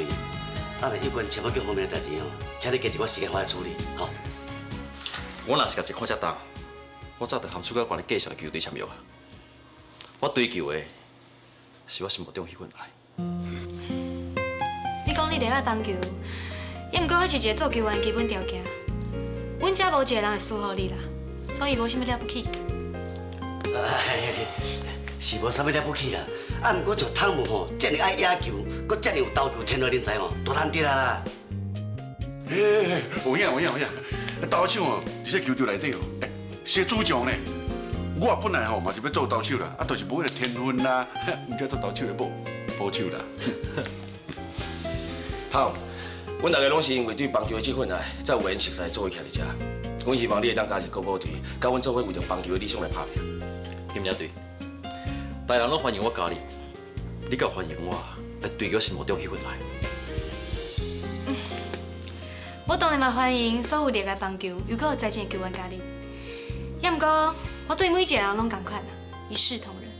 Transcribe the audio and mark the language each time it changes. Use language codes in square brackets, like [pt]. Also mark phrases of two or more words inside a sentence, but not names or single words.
[nan] 啊，若有关签约金方面的代志吼，请你给一我时间我来处理，吼。我若是甲一看遮重，我早就含出到管你介绍的球队签约啊。我追求的是我心目中迄份爱。你讲你热爱棒球，也毋过迄是一个做球员的基本条件。阮遮无一个人会输互你啦，所以无啥物了不起。是无啥物了不起啦。啊，毋过像汤姆吼，遮尔爱野球，搁遮尔有投球天赋人才吼，都难得啦。有影，投手哦，伫这球队内底哦，是主将呢。我本来吼嘛是要做投手啦，啊，就是无迄个天分啦，毋则做投手的保手啦。汤，阮大家拢是因为对棒球的这份爱，才有缘熟识做伙徛伫遮。阮希望你会当加入国宝队，甲阮做伙为着棒球的理想来打拼。金也对，大人拢欢迎我加入，你敢欢迎我来追求心目中迄份爱？我当然嘛欢迎所有热爱棒球又搁有才情的球员加入，也毋过我对每一个人拢共款啦，一视同仁。